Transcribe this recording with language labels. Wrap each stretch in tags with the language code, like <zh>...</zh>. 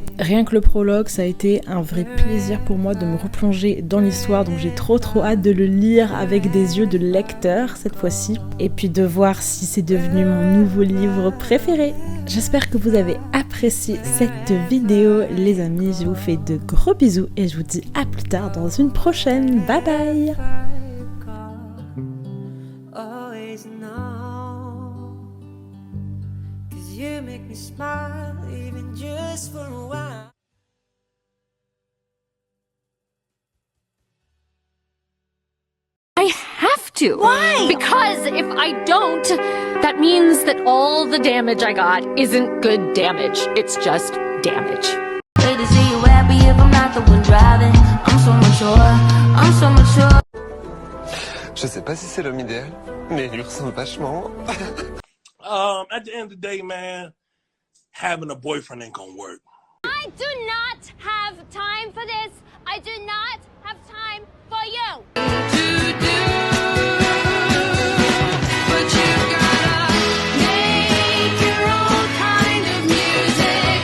<fr>Rien que le prologue, ça a été un vrai plaisir pour moi de me replonger dans l'histoire, donc j'ai trop hâte de le lire avec des yeux de lecteur cette fois-ci, et puis de voir si c'est devenu mon nouveau livre préféré. J'espère que vous avez apprécié cette vidéo les amis, je vous fais de gros bisous et je vous dis à plus tard dans une prochaine, bye bye.</fr> <en>Always know, 'cause you make me smile, even just for a while. I have to. Why? Because if I don't, that means that all the damage I got isn't good damage. It's just damage. Hate to see you happy if I'm not the one driving. I'm so mature, I'm so mature.</en> <fr>Je sais pas si c'est l'homme idéal, mais il lui ressemble vachement.</fr> <en>At the end of the day, man, having a boyfriend ain't gonna work. I do not have time for this. I do not have time for you. But you gotta make your own kind of music.</en>